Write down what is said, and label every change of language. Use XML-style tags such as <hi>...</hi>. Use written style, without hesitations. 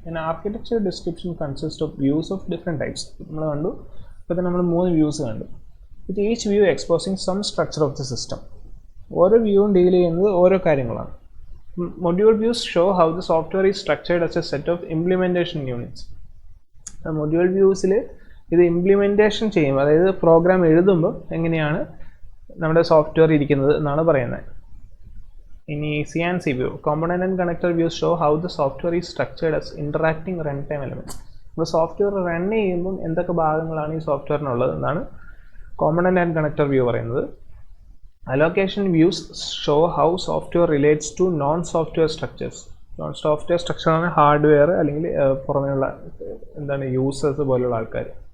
<en>An architecture description consists of views of different types.</en> <ml>നമ്മൾ കണ്ടു, ഇപ്പോൾ തന്നെ നമ്മൾ 3 വ്യൂസ് കണ്ടു.</ml> <en>With each view exposing some structure of the system.</en> <ml>ഓരോ വ്യൂവും ഡീൽ ചെയ്യുന്നത് ഓരോ കാര്യങ്ങളാണ്.</ml> <en>Module views show how the software is structured as a set of implementation units.</en> <ml>Module വ്യൂസിൽ ഇത് ഇംപ്ലിമെൻറ്റേഷൻ ചെയ്യും, അതായത് പ്രോഗ്രാം എഴുതുമ്പോൾ എങ്ങനെയാണ് നമ്മുടെ സോഫ്റ്റ്വെയർ ഇരിക്കുന്നത് എന്നാണ് പറയുന്നത്. ഇനി</ml> <en>CNC view, component and connector views show how the software is structured as interacting runtime elements.</en> <ml>ഇപ്പോൾ സോഫ്റ്റ്വെയർ റൺ ചെയ്യുമ്പം എന്തൊക്കെ ഭാഗങ്ങളാണ് ഈ സോഫ്റ്റ്വെയറിനുള്ളത് എന്നാണ് component and connector view പറയുന്നത്.</ml> <en>Allocation views show how software relates to non-software structures.</en> <ml>Non-software structure ആണ് hardware അല്ലെങ്കിൽ പുറമേയുള്ള എന്താണ് യൂസേഴ്സ് പോലുള്ള ആൾക്കാർ.</ml>